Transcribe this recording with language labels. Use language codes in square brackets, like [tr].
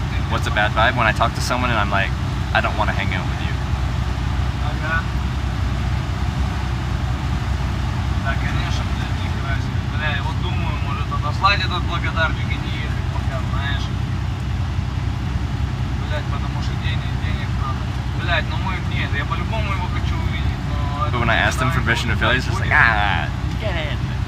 [en] What's a bad vibe? When I talk to someone and I'm like, I don't want to hang out with you. [ru] Да, конечно, блядь, нихера себе. Бля, я вот думаю, может отослать этот благодарник и не ехать пока, знаешь. Блядь, потому что денег надо. Блядь, ну мы, нет, я по-любому его хочу увидеть, но... [en] But when I asked him for permission to fill, he's just like, get in.